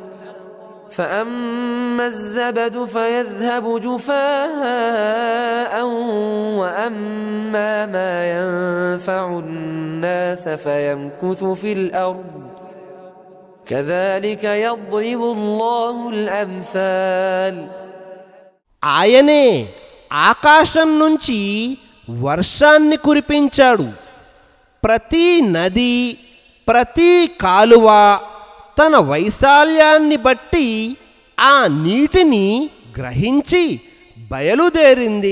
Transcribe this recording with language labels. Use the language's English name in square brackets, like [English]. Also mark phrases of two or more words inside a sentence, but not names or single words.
[Arabic] فأما الزبد فيذهب جفاء وأما ما ينفع الناس فيمكث في الأرض كذلك يضرب الله الأمثال. [Telugu] ఆయనే ఆకాశం నుంచి వర్షాన్ని కురిపించాడు. ప్రతి నది ప్రతి కాలువ తన వైశాల్యాన్ని బట్టి ఆ నీటిని గ్రహించి బయలుదేరింది.